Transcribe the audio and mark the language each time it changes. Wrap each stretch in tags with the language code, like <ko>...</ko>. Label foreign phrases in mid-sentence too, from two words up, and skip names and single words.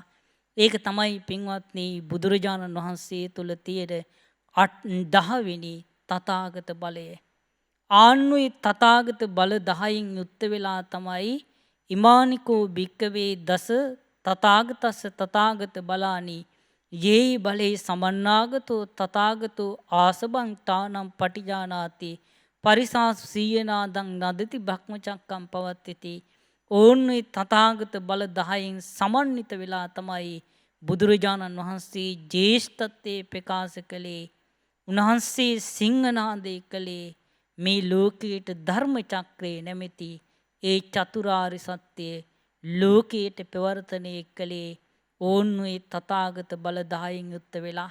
<si>ඒක තමයි පින්වත්නි බුදුරජාණන් වහන්සේ තුල තියෙන 10 වෙනි තථාගත බලය. ආන්නුයි තථාගත බල 10න් යුක්ත වෙලා තමයි</si> <pi>ඉමානිකෝ භික්කවේ දස තථාගතස්ස තථාගත බලානි යේ බලේ සමන්නාගතෝ තථාගතෝ ආසබං තානම් පටිජානාති පරිසාසු සීයනාදං නදති භක්මචක්කම් පවත්තිති.</pi> <si>ඕන්නුයි තථාගත බල 10න් සමන්විත වෙලා තමයි බුදුරජාණන් වහන්සේ ජේෂ්ඨත්වයේ ප්‍රකාශ කළේ. උන්වහන්සේ සිංහනාදේ කළේ මේ ලෝකයට ධර්ම චක්‍රේ නැමැති ඒ චතුරාර්ය සත්‍ය ලෝකයට ප්‍රවර්තනය කළේ ඕන්නුයි තථාගත බල 10න් යුක්ත වෙලා.</si>